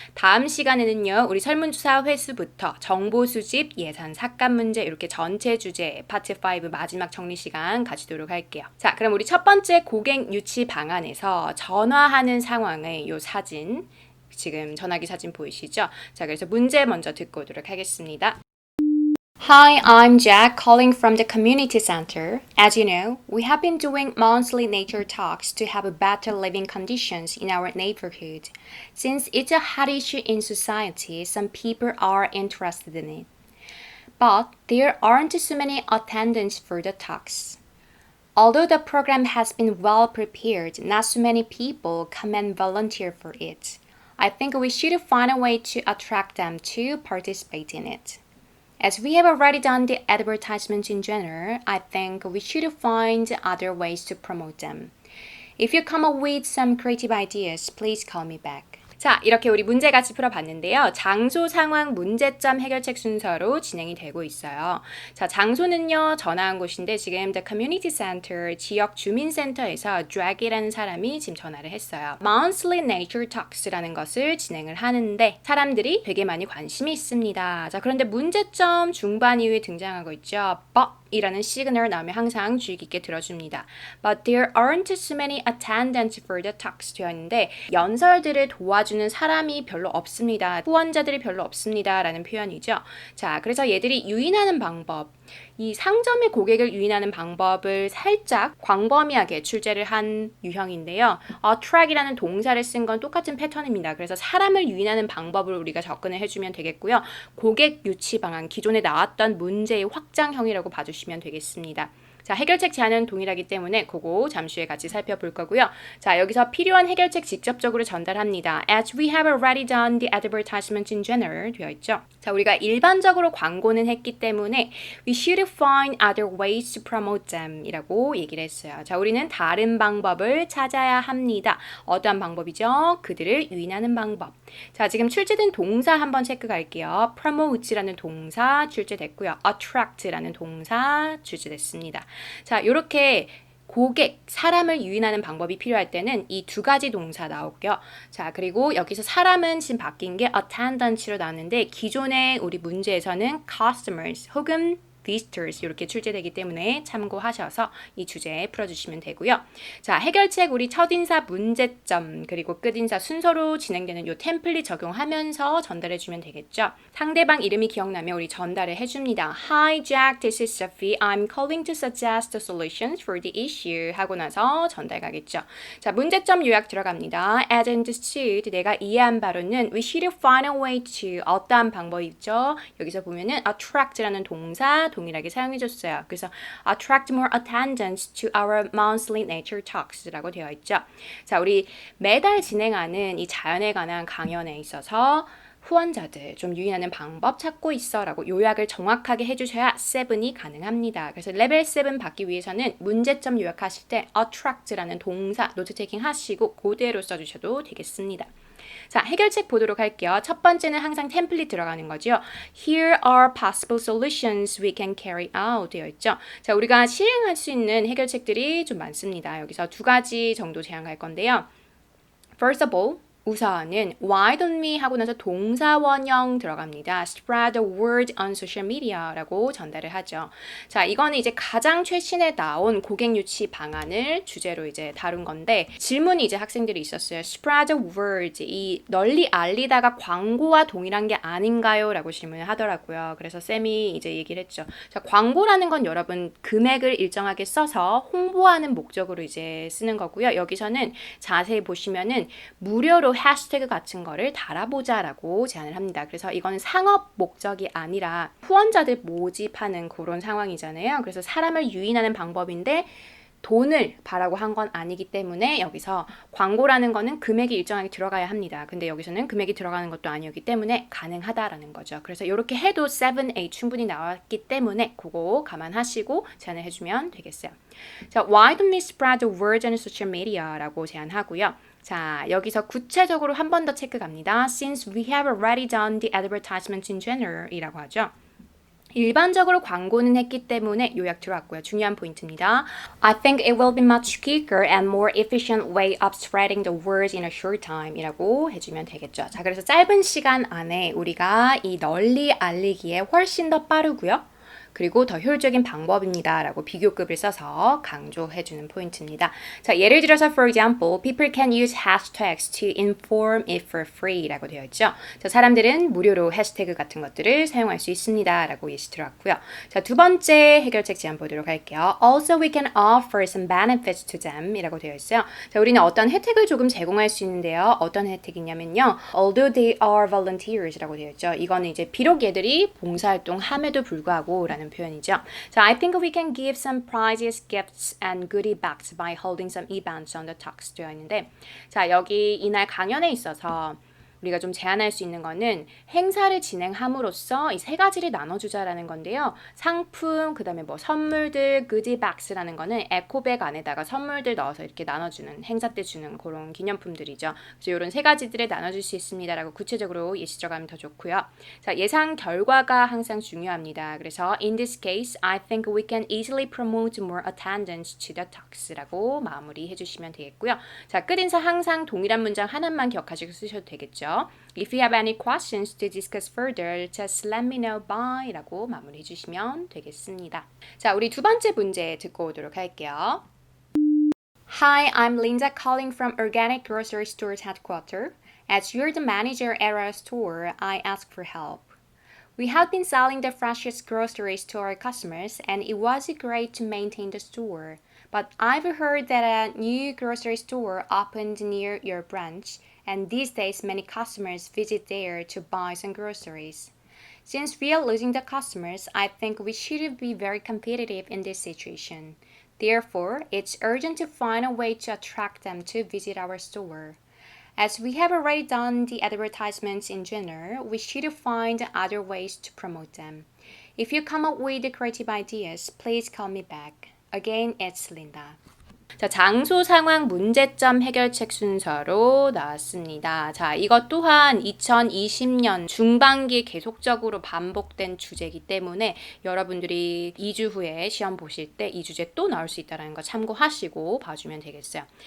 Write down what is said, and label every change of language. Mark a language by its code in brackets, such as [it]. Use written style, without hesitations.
[ko] 다음 시간에는요, 우리 설문조사 회수부터 정보 수집 예산 삭감 문제 이렇게 전체 주제 파트 5 마지막 정리 시간 가지도록 할게요. 자, 그럼 우리 첫 번째 고객 유치 방안에서 전화하는 상황의 요 사진 지금 전화기 사진 보이시죠? 자, 그래서 문제 먼저 듣고 오도록 하겠습니다. [en] Hi, I'm Jack calling from the community center. As you know, we have been doing monthly nature talks to have better living conditions in our neighborhood. Since it's a hot issue in society, some people are interested in it. But there aren't so many attendants for the talks. Although the program has been well prepared, not so many people come and volunteer for it. I think we should find a way to attract them to participate in it. As we have already done the advertisements in general, I think we should find other ways to promote them. If you come up with some creative ideas, please call me back. [ko] 자, 이렇게 우리 문제 같이 풀어봤는데요. 장소, 상황, 문제점 해결책 순서로 진행이 되고 있어요. 자, 장소는요, 전화한 곳인데 지금 The Community Center 지역 주민센터에서 Drag이라는 사람이 지금 전화를 했어요. Monthly Nature Talks라는 것을 진행을 하는데 사람들이 되게 많이 관심이 있습니다. 자, 그런데 문제점 중반 이후에 등장하고 있죠. But 이라는 시그널 나오면 항상 주의 깊게 들어줍니다. [en] But there aren't so many attendants for the talks [ko] 되어 있는데 연설들을 도와주는 사람이 별로 없습니다. 후원자들이 별로 없습니다. 라는 표현이죠. 자, 그래서 얘들이 유인하는 방법, 이 상점의 고객을 유인하는 방법을 살짝 광범위하게 출제를 한 유형인데요. attract이라는 동사를 쓴 건 똑같은 패턴입니다. 그래서 사람을 유인하는 방법을 우리가 접근을 해주면 되겠고요. 고객 유치 방안, 기존에 나왔던 문제의 확장형이라고 봐주시면 되겠습니다. 자, 해결책 제안은 동일하기 때문에 그거 잠시 후에 같이 살펴볼 거고요. 자, 여기서 필요한 해결책 직접적으로 전달합니다. As we have already done the advertisements in general 되어 있죠. 자, 우리가 일반적으로 광고는 했기 때문에 [en] we should find other ways to promote them [ko] 이라고 얘기를 했어요. 자, 우리는 다른 방법을 찾아야 합니다. 어떠한 방법이죠? 그들을 유인하는 방법. 자, 지금 출제된 동사 한번 체크 갈게요. promote라는 동사 출제됐고요. attract라는 동사 출제됐습니다. 자, 이렇게 고객, 사람을 유인하는 방법이 필요할 때는 이 두 가지 동사 나올게요. 자, 그리고 여기서 사람은 지금 바뀐 게 attendant로 나왔는데 기존의 우리 문제에서는 customers 혹은 visitors 이렇게 출제되기 때문에 참고하셔서 이 주제 풀어주시면 되고요. 자, 해결책 우리 첫인사 문제점 그리고 끝인사 순서로 진행되는 이 템플릿 적용하면서 전달해주면 되겠죠. 상대방 이름이 기억나면 우리 전달을 해줍니다. [en] Hi Jack, this is Sophie. I'm calling to suggest the solutions for the issue [ko] 하고 나서 전달 가겠죠. 자, 문제점 요약 들어갑니다. [en] As understood, [ko] 내가 이해한 바로는 [en] we should find a way to [ko] 어떠한 방법이 있죠. 여기서 보면은 attract라는 동사 동일하게 사용해줬어요. 그래서 [en] attract more attendance to our monthly nature talks라고 [ko] 되어 있죠. 자, 우리 매달 진행하는 이 자연에 관한 강연에 있어서 후원자들 좀 유인하는 방법 찾고 있어 라고 요약을 정확하게 해주셔야 7이 가능합니다. 그래서 레벨 7 받기 위해서는 문제점 요약하실 때 attract라는 동사 노트 테이킹 하시고 그대로 써주셔도 되겠습니다. 자, 해결책 보도록 할게요. 첫 번째는 항상 템플릿 들어가는 거죠. [en] Here are possible solutions we can carry out [ko] 되어 있죠. 자, 우리가 실행할 수 있는 해결책들이 좀 많습니다. 여기서 두 가지 정도 제안할 건데요. [en] First of all, [ko] 우선은 [en] why don't we [ko] 하고 나서 동사 원형 들어갑니다. [en] Spread the word on social media라고 [ko] 전달을 하죠. 자, 이거는 이제 가장 최신에 나온 고객 유치 방안을 주제로 이제 다룬 건데 질문이 이제 학생들이 있었어요. [en] Spread the word, [ko] 이 널리 알리다가 광고와 동일한 게 아닌가요? 라고 질문을 하더라고요. 그래서 쌤이 이제 얘기를 했죠. 자, 광고라는 건 여러분 금액을 일정하게 써서 홍보하는 목적으로 이제 쓰는 거고요. 여기서는 자세히 보시면은 무료로 해시태그 같은 거를 달아보자라고 제안을 합니다. 그래서 이건 상업 목적이 아니라 후원자들 모집하는 그런 상황이잖아요. 그래서 사람을 유인하는 방법인데 돈을 바라고 한 건 아니기 때문에 여기서 광고라는 거는 금액이 일정하게 들어가야 합니다. 근데 여기서는 금액이 들어가는 것도 아니었기 때문에 가능하다라는 거죠. 그래서 이렇게 해도 7A 충분히 나왔기 때문에 그거 감안하시고 제안을 해주면 되겠어요. [en] 자, why don't we spread the word on social media? [ko] 라고 제안하고요. 자, 여기서 구체적으로 한 번 더 체크 갑니다. [en] Since we have already done the advertisement in general [ko] 이라고 하죠. 일반적으로 광고는 했기 때문에 요약 들어왔고요. 중요한 포인트입니다. [en] I think it will be much quicker and more efficient way of spreading the word in a short time [ko] 이라고 해주면 되겠죠. 자, 그래서 짧은 시간 안에 우리가 이 널리 알리기에 훨씬 더 빠르고요. 그리고 더 효율적인 방법입니다. 라고 비교급을 써서 강조해주는 포인트입니다. 자, 예를 들어서 [en] for example, people can use hashtags to inform it for free [ko] 라고 되어 있죠. 자, 사람들은 무료로 해시태그 같은 것들을 사용할 수 있습니다. 라고 예시 들어왔고요. 자, 두 번째 해결책 제안 보도록 할게요. [en] Also, we can offer some benefits to them [ko] 이라고 되어 있어요. 자, 우리는 어떤 혜택을 조금 제공할 수 있는데요. 어떤 혜택이냐면요. [en] Although they are volunteers [ko] 라고 되어 있죠. 이거는 이제 비록 얘들이 봉사활동 함에도 불구하고 라는 표현이죠. 자, [en] I think we can give some prizes, gifts, and goodie bags by holding some events on the talks [ko] 되어 있는데, 자, 여기 이날 강연에 있어서 우리가 좀 제안할 수 있는 거는 행사를 진행함으로써 이 세 가지를 나눠주자라는 건데요. 상품, 그 다음에 뭐 선물들, goodiebags라는 거는 에코백 안에다가 선물들 넣어서 이렇게 나눠주는 행사 때 주는 그런 기념품들이죠. 그래서 이런 세 가지들을 나눠줄 수 있습니다라고 구체적으로 예시 들어가면 더 좋고요. 자, 예상 결과가 항상 중요합니다. 그래서 [en] in this case, I think we can easily promote more attendance to the talks라고 [ko] 마무리해 주시면 되겠고요. 자, 끝인사 항상 동일한 문장 하나만 기억하시고 쓰셔도 되겠죠. [en] If you have any questions to discuss further, just let me know by [ko] 라고 마무리해 주시면 되겠습니다. 자, 우리 두 번째 문제 듣고 오도록 할게요. [en] Hi, I'm Linda calling from Organic Grocery Store's headquarters. As you're the manager at our store, I ask for help. We have been selling the freshest groceries to our customers, and it was great to maintain the store. But I've heard that a new grocery store opened near your branch, and these days many customers visit there to buy some groceries. Since we are losing the customers, I think we should be very competitive in this situation. Therefore, it's urgent to find a way to attract them to visit our store. As we have already done the advertisements in general, we should find other ways to promote them. If you come up with creative ideas, please call me back. Again, it's Linda. [ko] 자, 장소, 상황, 문제점 해결책 순서로 나왔습니다. 자, 이것 또한 2020년 중반기에 계속적으로 반복된 주제이기 때문에 여러분들이 2주 후에 시험 보실 때 이 주제 또 나올 수 있다는 거 참고하시고 봐주면 되겠어요.